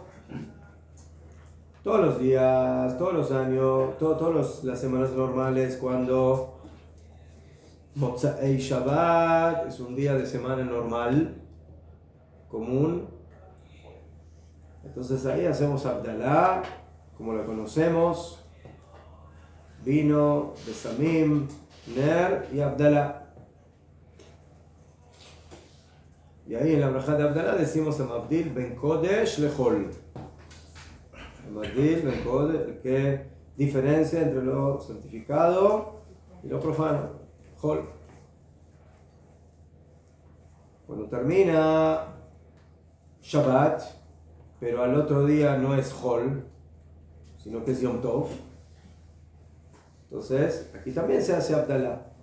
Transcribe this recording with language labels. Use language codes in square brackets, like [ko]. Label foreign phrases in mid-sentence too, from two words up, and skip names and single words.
[es] Todos los días, todos los años, todas las semanas normales, cuando [he] מוצאי שבת [es] es un día de semana normal, común, entonces ahí hacemos Abdalá, como la conocemos, vino, besamim, ner y Abdalá. Y ahí en la brajá de Abdalá decimos a [he] מבדיל בין קודש לחול. מבדיל בין קודש, [es] que diferencia entre lo santificado y lo profano. Hol. Cuando termina Shabbat, pero al otro día no es Hol, sino que es [he] יום טוב, [es] entonces aquí también se hace Abdalá.